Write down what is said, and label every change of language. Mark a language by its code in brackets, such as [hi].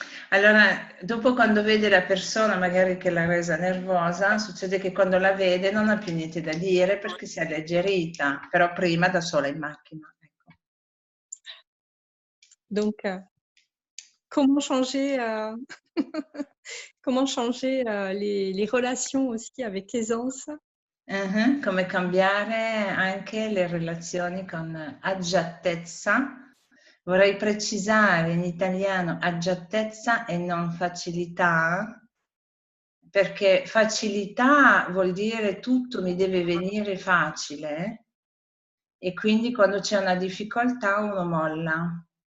[it] Allora, dopo quando vede la persona magari che l'ha resa nervosa, succede che quando la vede non ha più niente da dire perché si è alleggerita, però prima da sola in macchina. Ecco. [fr] Donc, comment changer, comment changer les relations aussi avec aisance? [it] Come cambiare anche le relazioni con agiatezza. Vorrei precisare in italiano agiatezza e non facilità, perché facilità vuol dire tutto mi deve venire facile e quindi quando c'è una difficoltà uno molla.